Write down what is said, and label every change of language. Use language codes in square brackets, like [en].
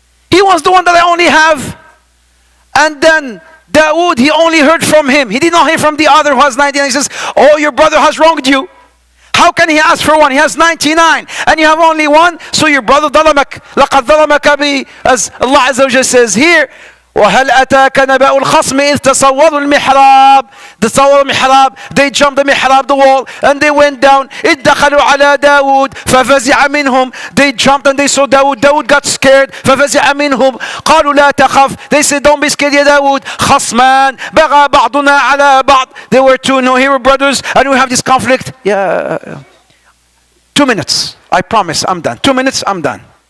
[en] He wants the one that I only have. And then Dawood, he only heard from him. He did not hear from the other who has 99. He says, oh, your brother has wronged you. How can he ask for 1? He has 99 and you have only 1. So your brother [ar] ظلمك. لقد ظلمك بي, [en] as Allah Azza wa Jalla says here. [ar] وهل أتاك نبأ الخصم إذ تصوروا المحراب. تصوروا المحراب. [en] They jumped the mihrab, the wall, and they went down. [ar] إذ دخلوا على داود ففزع منهم. [en] They jumped and they saw Dawood. Dawood got scared. [ar] ففزع منهم. قالوا لا تخف. [en] They said, don't be scared, يا داود. [ar] خصمان بغى بعضنا على بعض. [en] They were 2 hero brothers, and we have this conflict. 2 minutes. I promise, I'm done. 2 minutes, I'm done.